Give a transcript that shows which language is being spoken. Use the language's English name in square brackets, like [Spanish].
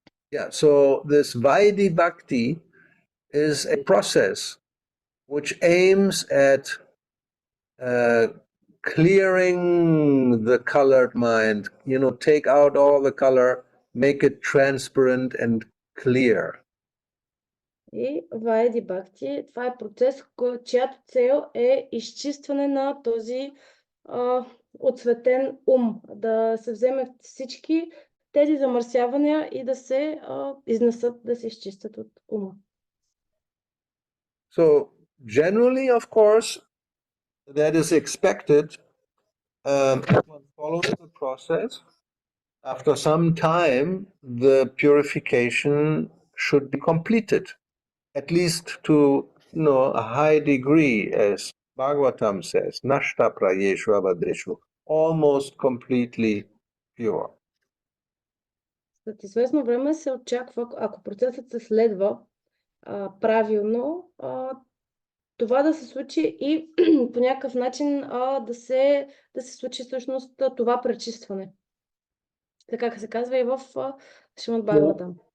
[English] Yeah, so this Vaidhi-bhakti is a process which aims at clearing the colored mind, take out all the color, make it transparent and clear. [Bulgarian] И Vaidhi-bhakti, това е процес, чиято цел е изчистване на този отсветен ум, да се вземе всички тези замърсявания и да се изнесат, да се изчистят от ума. [English] So generally, of course, that is expected. If one follows the process, after some time, the purification should be completed, at least to a high degree, as Bhagavatam says, [Sanskrit] Nashta prayeshu abhadreshu, [English] almost completely pure. [Bulgarian] След известно време се очаква, ако процесът се следва правилно, това да се случи и по някакъв начин да се случи всъщност това пречистване. Така се казва и в Шримад Бхагаватам.